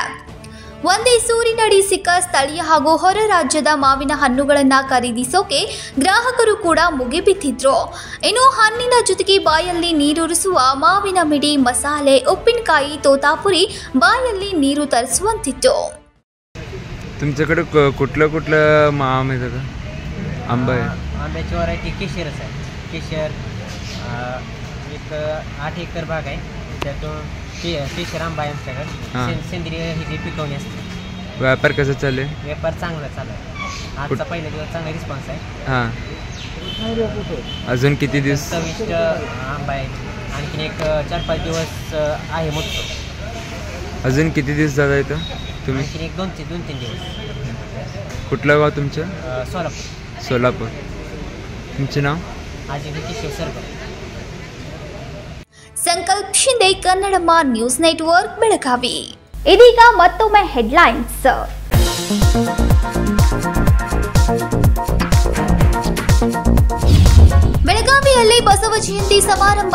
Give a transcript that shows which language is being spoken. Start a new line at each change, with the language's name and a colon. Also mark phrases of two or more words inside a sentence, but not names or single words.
Kannada: ಒಂದೇ ಸೂರಿನಡಿ ಸಿಕ್ಕ ಸ್ಥಳೀಯ ಹಾಗೂ ಹೊರ ರಾಜ್ಯದ ಮಾವಿನ ಹಣ್ಣುಗಳನ್ನು ಖರೀದಿಸೋಕೆ ಗ್ರಾಹಕರು ಕೂಡ ಮುಗಿಬಿದ್ದಿದ್ರು. ಇನ್ನು ಹಣ್ಣಿನ ಜೊತೆಗೆ ಬಾಯಲ್ಲಿ ನೀರೂರಿಸುವ ಮಾವಿನ ಮಿಡಿ, ಮಸಾಲೆ, ಉಪ್ಪಿನಕಾಯಿ, ತೋತಾಪುರಿ ಬಾಯಲ್ಲಿ ನೀರು ತರಿಸುವಂತಿತ್ತು.
Marathi: तुमच्याकडे कुठलं कुठलं माम आहे का? आंबा आहे, आंब्याची व्हरायटी केशरच आहे. केशर एक 8 एकर बाग आहे, त्यातून केशर आंबा आहे आमच्याकडे. सेंद्रिय हे पिकवणी असते. व्यापार कसा चालू आहे? व्यापार चांगला चालू आहे. आजचा पहिला दिवस चांगला रिस्पॉन्स आहे. हां, अजून किती दिवस? 26 आंबा आहे. आणखीन एक 4-5 दिवस आहे मोठं. अजून किती दिवस जाता येतं तुम्ही? आणखीन एक 2-3 दिवस. कुठलं गाव तुमचं? सोलापूर. सोलापूर. तुमचे नाव? अजय किशोर सरकर.
Kannada: ಸಂಕಲ್ಪ ಶಿಂದೆ, ಕನ್ನಡಮ್ಮ ನ್ಯೂಸ್ ನೆಟ್ವರ್ಕ್, ಬೆಳಗಾವಿ. ಇದೀಗ ಮತ್ತೊಮ್ಮೆ ಹೆಡ್ಲೈನ್ಸ್. ಬಸವ ಜಯಂತಿ ಸಮಾರಂಭ.